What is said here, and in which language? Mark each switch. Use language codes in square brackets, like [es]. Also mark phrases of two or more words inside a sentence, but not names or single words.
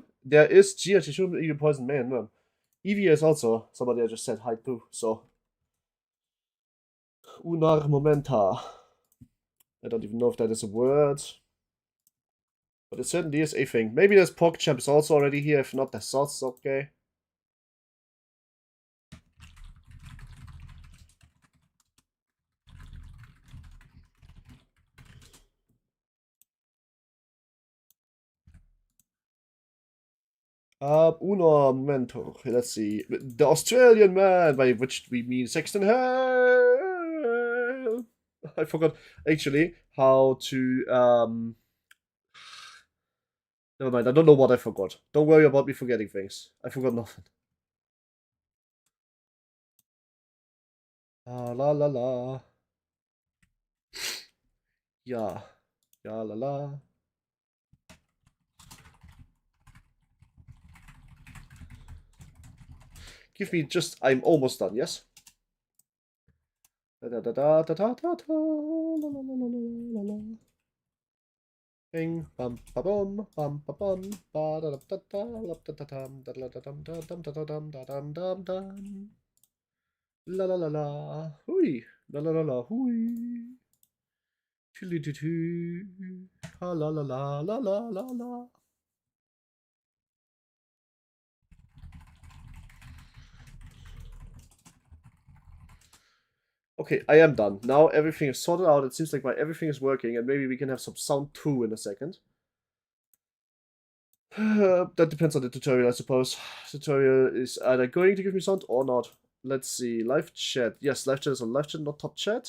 [en] There is GRT Poison Man, man. Eevee is also somebody I just said hi to, so. Unar momenta. I don't even know if that is a word. But it certainly is a thing. Maybe there's PogChamp is also already here. If not, that's also okay. [es] Uno momento. [en] Let's see. The Australian man, by which we mean Sexton Hale. I forgot actually how to Never mind, I don't know what I forgot. Don't worry about me forgetting things. I forgot nothing. La la la. Ja. Ja la la. Give me just. I'm almost done, yes? Da da da da da da da da la la la la la la. Bing bum ba bum bum ba bum ba da da da da da da da dum da da da dum da dum da da dum da dum dum dum. La la la la. Hui. La la la la. Hui. Chili tu tu. Ha la la la la la la la. Okay, I am done. Now everything is sorted out. It seems like everything is working, and maybe we can have some sound too in a second. That depends on the tutorial, I suppose. Tutorial is either going to give me sound or not. Let's see. Live chat. Yes, live chat is on live chat, not top chat.